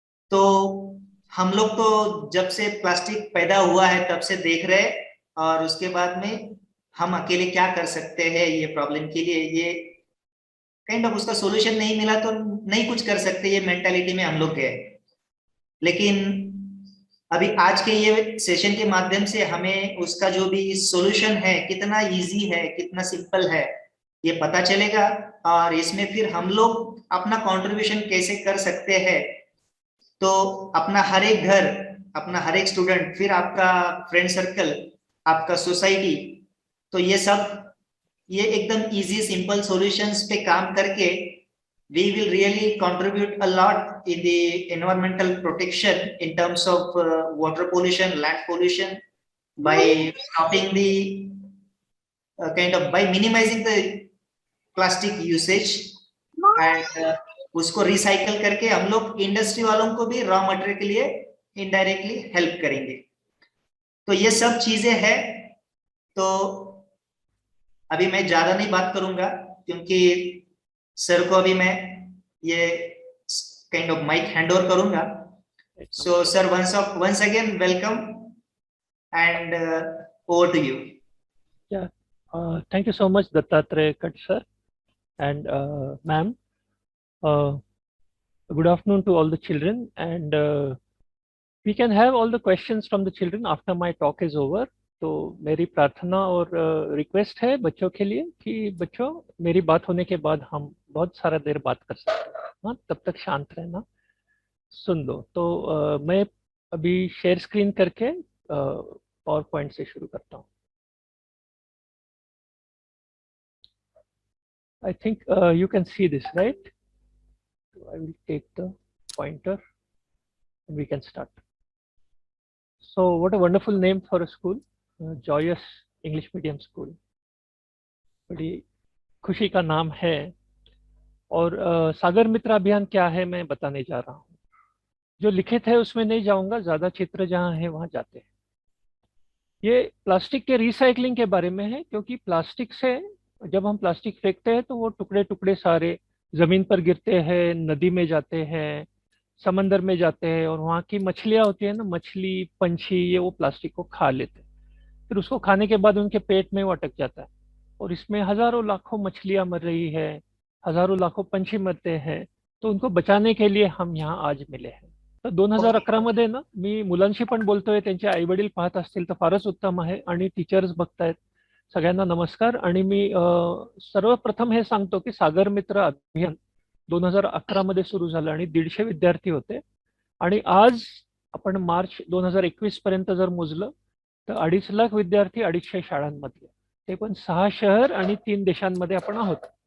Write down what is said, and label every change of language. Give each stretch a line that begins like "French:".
Hindi: तो हम लोग तो जब से प्लास्टिक पैदा हुआ है तब से देख रहे, और उसके बाद में हम अकेले क्या कर सकते हैं ये प्रॉब्लम के लिए, ये काइंड ऑफ उसका सॉल्यूशन नहीं मिला तो नहीं कुछ कर सकते, ये मेंटालिटी में हम लोग गए। लेकिन अभी आज के ये सेशन के माध्यम से हमें उसका जो भी सॉल्यूशन है, कितना इजी है, कितना सिंपल है, ये पता चलेगा और इसमें फिर हम लोग अपना कंट्रीब्यूशन कैसे कर सकते हैं। तो अपना हर एक घर, अपना हर एक स्टूडेंट, फिर आपका फ्रेंड सर्कल, आपका सोसाइटी, तो ये एकदम इजी सिंपल सॉल्यूशंस पे काम करके
English: we will really contribute a lot in the environmental protection in terms of water pollution, land pollution, by stopping the by minimizing the plastic usage and
Hindi: उसको recycle करके हम लोग इंडस्ट्री वालों को भी रॉ मटेरियल के लिए इनडायरेक्टली हेल्प करेंगे। तो ये सब चीजें हैं। तो अभी मैं ज्यादा नहीं बात करूंगा क्योंकि सर को अभी मैं ये kind of mic hand over करूंगा।
English: So sir, once again welcome and over to you. Yeah, thank you so much, Dattatreya Khat sir and ma'am. Good afternoon to all the children, and we can have all the questions from the children after my talk is over.
Hindi: तो मेरी प्रार्थना और request है बच्चों के लिए कि बच्चों, मेरी बात होने के बाद हम बहुत सारा देर बात कर सकते हैं, हाँ, तब तक शांत रहना, सुन लो। तो मैं अभी शेयर स्क्रीन करके पावर पॉइंट से शुरू करता हूँ।
English: I think you can see this, right? So I will take the pointer and we can start. So what a wonderful name for a school, Joyous English Medium School.
Hindi: बड़ी खुशी का नाम है। और सागर मित्र अभियान क्या है मैं बताने जा रहा हूँ। जो लिखित है उसमें नहीं जाऊंगा, ज्यादा चित्र जहाँ है वहाँ जाते हैं। ये प्लास्टिक के रिसाइकलिंग के बारे में है, क्योंकि प्लास्टिक से जब हम प्लास्टिक फेंकते हैं तो वो टुकड़े टुकड़े सारे जमीन पर गिरते हैं, नदी में जाते हैं, समंदर में जाते हैं, और वहाँ की मछलियाँ होती है ना, मछली पंछी, ये वो प्लास्टिक को खा लेते हैं। फिर उसको खाने के बाद उनके पेट में वो अटक जाता है, और इसमें हजारों लाखों मछलियाँ मर रही है, हजारों लाखों पंछी मरते हैं। तो उनको बचाने के लिए हम यहाँ आज मिले हैं।
Marathi: तर 2011 मध्ये ना, मी मुलांशी पण बोलतोय, त्यांचे आई वडील पाहत असतील तर फारच उत्तम आहे, आणि टीचर्स बघतायत, सगळ्यांना नमस्कार। आणि मी सर्वप्रथम हे सांगतो की सागर मित्र अभियान 2011 मध्ये सुरू झालं आणि 150 विद्यार्थी होते, आणि आज आपण मार्च 2021 पर्यंत जर मोजलं तर 2.5 लाख विद्यार्थी 250 शाळांमधले, ते पण 6 शहर आणि 3 देशांमध्ये आपण आहोत।